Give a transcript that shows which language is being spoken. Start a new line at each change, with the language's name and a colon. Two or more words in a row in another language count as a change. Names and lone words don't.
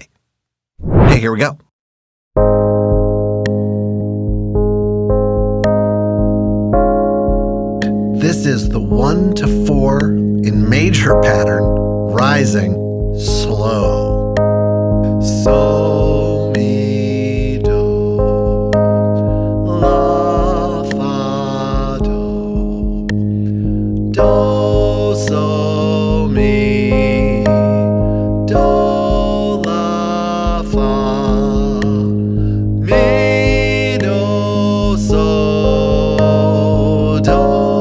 English: Okay, here we go. This is the 1 to 4 in major pattern, rising slow. So, mi, do, la, fa, do, do, so, mi, do, la, fa, mi, do, so, do.